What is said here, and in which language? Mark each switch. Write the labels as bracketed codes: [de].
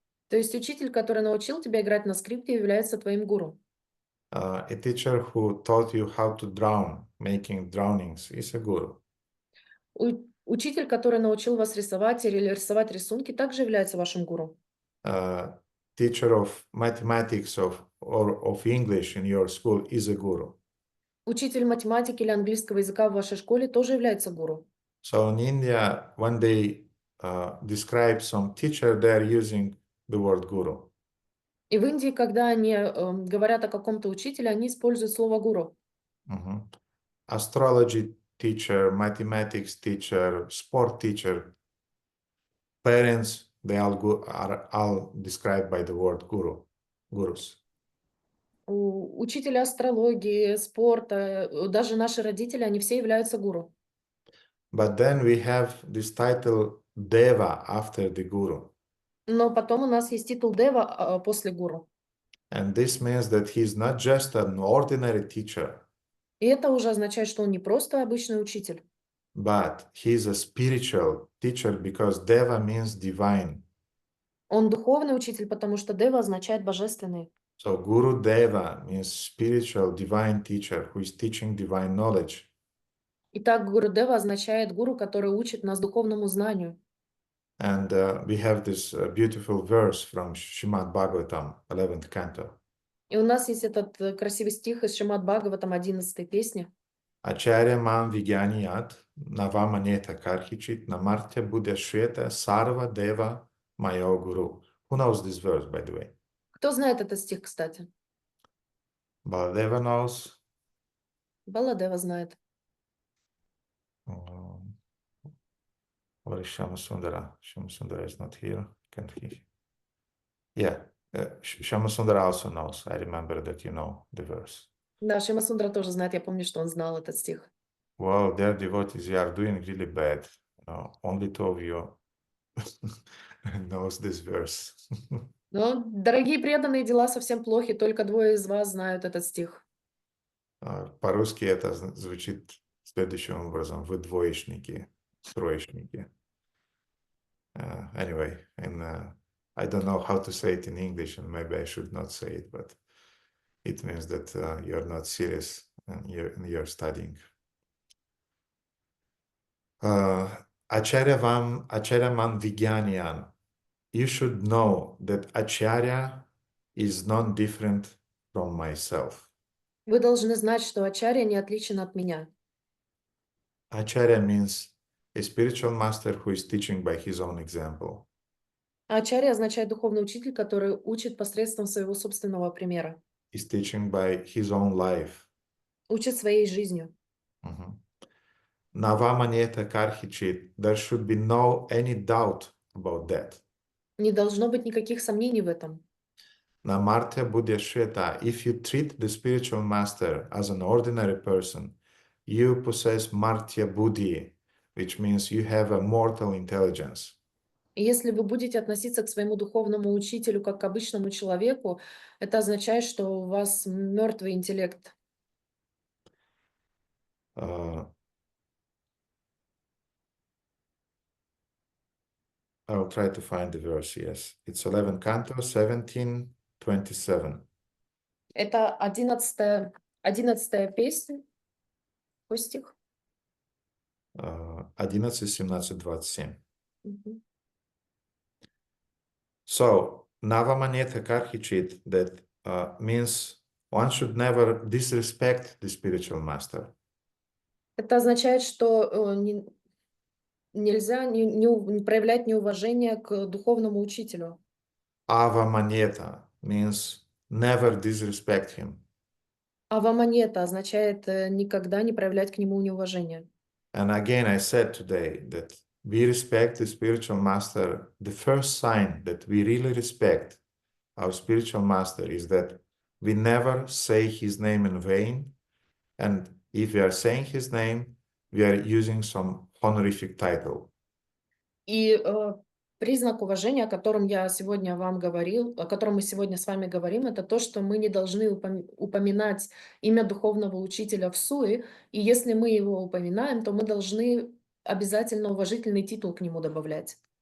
[ru] То есть учитель, который научил тебя играть на скрипке, является твоим гуру. [en] A teacher who taught you how to drown, making drownings, is a guru. [ru] Учитель, который научил вас рисовать или рисовать рисунки, также является вашим гуру. [en] Teacher of mathematics or of English in your school is a guru. [ru] Учитель математики или английского языка в вашей школе тоже является гуру. [en] So in India, when they describe some teacher, they are using the word guru. [ru] И в Индии, когда они говорят о каком-то учителе, они используют слово гуру. [en] Astrology teacher, mathematics teacher, sport teacher, parents, they are all described by the word guru, gurus. [ru] Учителя астрологии, спорта, даже наши родители, они все являются гуру. [en] But then we have this title Deva after the guru. [ru] Но потом у нас есть титул Дева после гуру. [en] And this means that he's not just an ordinary teacher, [ru] И это уже означает, что он не просто обычный учитель, [en] but he's a spiritual teacher because Deva means divine. [ru] он духовный учитель, потому что Дева означает божественный. [en] So Guru Deva means spiritual divine teacher who is teaching divine knowledge. [ru] Итак, Гуру Дева означает гуру, который учит нас духовному знанию. [en] And we have this beautiful verse from Srimad Bhagavatam, 11th canto. [ru] И у нас есть этот красивый стих из Шримад Бхагаватам 11 песни. [sa] Acharya mam vigyaniyat navamaneta karhichit namartya buddha shweta sarva deva mayo guru. [en] Who knows this verse, by the way? [ru] Кто знает этот стих, кстати? [en] Baladeva knows. [ru] Баладева знает. [en] Or is Shamasundara? Shamasundara is not here. Can't he? Yeah, Shamasundara also knows. I remember that you know the verse. [ru] Да, Шимасундра тоже знает. Я помню, что он знал этот стих. [en] Well, their devotees, you are doing really bad. Only two of you knows this verse. [ru] Но, дорогие преданные, дела совсем плохи. Только двое из вас знают этот стих. По-русски это звучит следующим образом. Вы двоечники, троечники. [en] Anyway, and I don't know how to say it in English, and maybe I should not say it, but it means that you're not serious and you're studying. [sa] Acharya man vigyanyan. [en] You should know that Acharya is non-different from myself. [ru] Вы должны знать, что Ачарья не отличен от меня. [en] Acharya means a spiritual master who is teaching by his own example. [ru] Ачарья означает духовный учитель, который учит посредством своего собственного примера. [en] He's teaching by his own life. [ru] Учит своей жизнью. [sa] Navamaneta karhichit. [en] There should be no any doubt about that. [ru] Не должно быть никаких сомнений в этом. [sa] Namartya buddhyashveta. [en] If you treat the spiritual master as an ordinary person, you possess martya buddhi, which means you have a mortal intelligence. [ru] И если вы будете относиться к своему духовному учителю как к обычному человеку, это означает, что у вас мертвый интеллект. [en] I'll try to find the verse, yes. It's 11 canto, 17:27. [ru] Это 11-я песня. Какой стих? [en] 11, 17, 27. So, [sa] Navamaneta Karhichit, [en] that means one should never disrespect the spiritual master. [ru] Это означает, что нельзя не проявлять неуважение к духовному учителю. [en] Avamaneta means never disrespect him. [ru] Аваманета означает никогда не проявлять к нему неуважение. [en] And again, I said today that we respect the spiritual master. The first sign that we really respect our spiritual master is that we never say his name in vain. And if we are saying his name, we are using some honorific title. [ru] И признак уважения, о котором я сегодня вам говорил, о котором мы сегодня с вами говорим, это то, что мы не должны упоминать имя духовного учителя в суе, и если мы его упоминаем, то мы должны обязательно уважительный титул к нему добавлять.